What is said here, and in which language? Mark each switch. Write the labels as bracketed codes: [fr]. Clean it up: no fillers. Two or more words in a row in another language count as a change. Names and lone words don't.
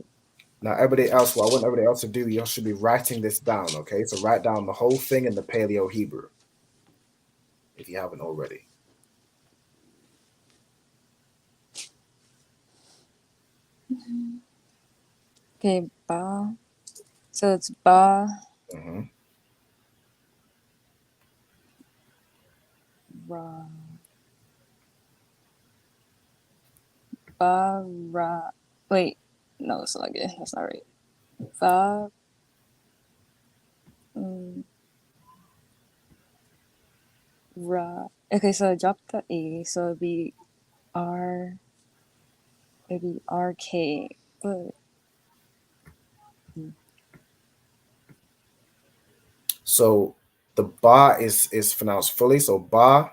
[en] Now, everybody else, what I want everybody else to do, you should be writing this down, okay? So write down the whole thing in the Paleo Hebrew, if you haven't already. Okay, ba. So it's ba. Mm-hmm. Ra. Ba ra. Wait, no, it's not good. That's not right. Ba. Ra. Okay, so I dropped the A, so it'd be R. It'd be RK, but. So the ba is pronounced fully. So ba,